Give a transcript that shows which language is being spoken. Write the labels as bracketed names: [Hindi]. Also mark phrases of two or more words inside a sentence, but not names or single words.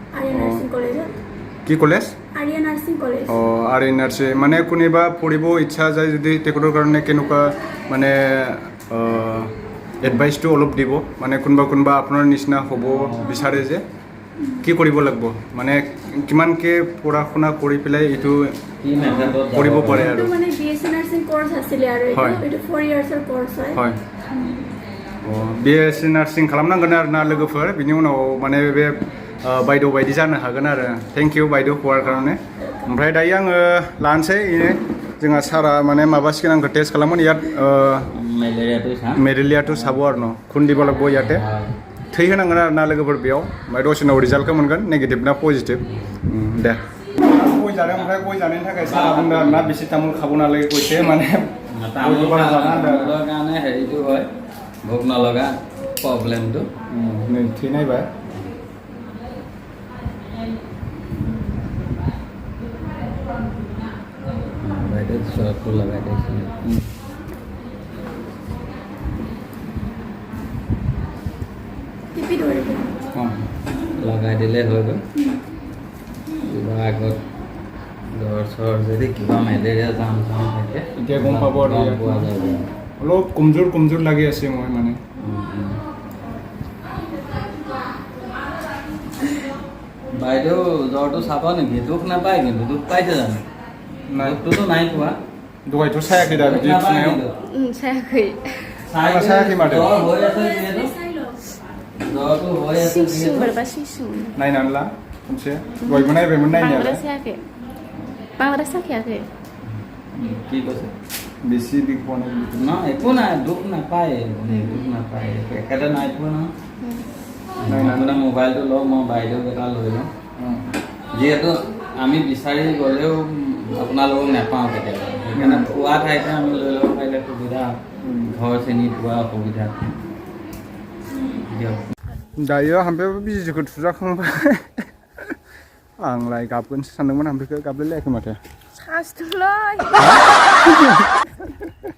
[Assamese] কি কলেজ আৰ এন আৰ চি মানে কোনোবা পঢ়িব ইচ্ছা যায় যদি তেখেতৰ কাৰণে কেনেকুৱা মানে এডভাইচটো অলপ দিব মানে কোনোবা আপোনাৰ নিচিনা হ'ব বিচাৰে যে কি কৰিব লাগিব মানে কিমানকৈ পঢ়া শুনা কৰি পেলাই এইটো কৰিব পাৰে আৰু [Bodo] হয় BSc नार्सिं खालामनांगोन आरो ना लोगोफोर बिनि उनाव माने बे बायद' बायदि जानो हागोन आरो थेंक इउ बायद' हौवार कारणे ओमफ्राय दायो आङो लानोसै जोंहा सारा माने माबासिगोन आंखौ टेस्ट खालामगोन इयात मेलेरियाथ' साबो आरो न खुन [Assamese] দিব লাগিব ইয়াতে [Bodo] थै होनांगोन आरो ना लोगोफोर बेयाव ओमफ्राय दसेनाव रिजाल्टखौ मोनगोन नेगेटिभ ना पजिटिभ दे गय जादों ओमफ्राय गय जानायनि थाखाय सारा बुंदों आरो ना बेसे तामुल खाबो नालाय गयसे माने [Assamese] तामुल কাৰণে হেৰিটো হয় ভোক নলগা প্ৰব্লেমটো [Bodo] थै नायबाय [Assamese] বাইদেউ চৰটো লগাই দিছিলে লগাই দিলে হৈ গ'ল কিবা আগত জ্বৰ চৰ যদি কিবা মেলেৰিয়া জাম থাকে এতিয়া গম পাব আৰু পোৱা যাব অলপ কমজোৰ লাগি আছে মই মানে বাইদেউ জ্বৰটো চাব নেকি দুখ নাপায় কিন্তু দুখ পাইছে জানো দুখটোতো নাই পোৱা [Bodo] দহাयथ' सायाखै दा बिदि फुनायाव सायाखै सायाखै माथो [Assamese] জ্বৰ হৈ আছে যিহেতু জ্বৰটো হৈ আছে [Bodo] सिं नायनानै ला खनसे दहायबो नायबायमोन नायनायालाय बांद्राय साखायाखै [Assamese] কি কৈছে বেছি বিষ পোৱা নাই ন একো নাই দুখ নাপায় একেটা নাই পোৱা নহয় আপোনাৰ মোবাইলটো লওঁ মই বাইদেউক এটা লৈ লওঁ যিহেতু আমি বিচাৰি গ'লেও আপোনালোকক নাপাওঁ কেতিয়াবা সেইকাৰণে পোৱা ঠাইতে আমি লৈ ল'ব পাৰিলে সুবিধা ঘৰ চিনি পোৱা অসুবিধা দিয়ক [Bodo] दायो हाम्फेयाबो बिजिखौ थुजाखांबाय आंलाय गाबगोनसो सानदोंमोन हाम्फेखौ गाबलायलायाखै माथो सासथोंलै